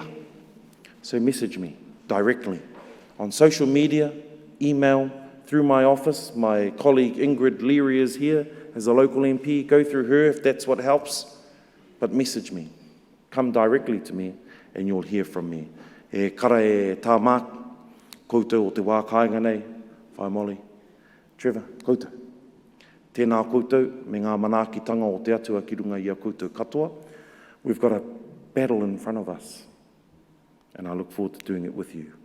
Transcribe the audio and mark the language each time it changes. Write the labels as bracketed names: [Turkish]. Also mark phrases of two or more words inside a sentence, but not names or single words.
[English] So message me directly on social media, email, through my office. My colleague Ingrid Leary is here as a local MP. Go through her if that's what helps. But message me. Come directly to me and you'll hear from me. [Māori] E kara e tā mā koutou o te wā kāinga nei, whai Molly. Trevor, koutou. Tēnā koutou, me ngā manaakitanga o te atua ki runga i a koutou katoa. [English] We've got a battle in front of us. And I look forward to doing it with you.